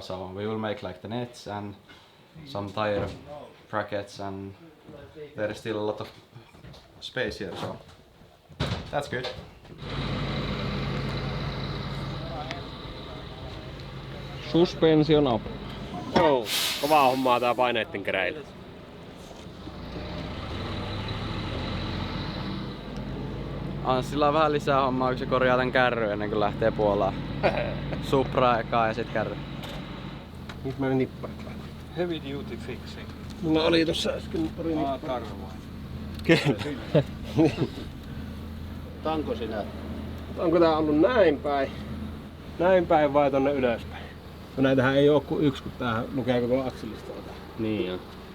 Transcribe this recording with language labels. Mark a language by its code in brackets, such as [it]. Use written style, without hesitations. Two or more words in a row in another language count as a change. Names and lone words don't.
[en] So we will make like the nets and some tire brackets, and there is still a lot of space here, so that's good. Suspension up. [fi] Joo, kovaa hommaa tää paineitten keräily. Anssilla on vähän lisää hommaa, kun se korjaa tän kärry ennen kuin lähtee Puolaan. Supra ekaa ja sit kärry. Nyt meni nipparit. [en] Heavy duty fixing. [fi] Mulla oli tossa äsken pari nipparit. Tarvoin. Tanko sinä? Onko tää ollut näin päin? Näin päin vai tonne ylöspäin? No näitähän ei oo kuin yksi, kun tää lukee koko akselista. Niin on.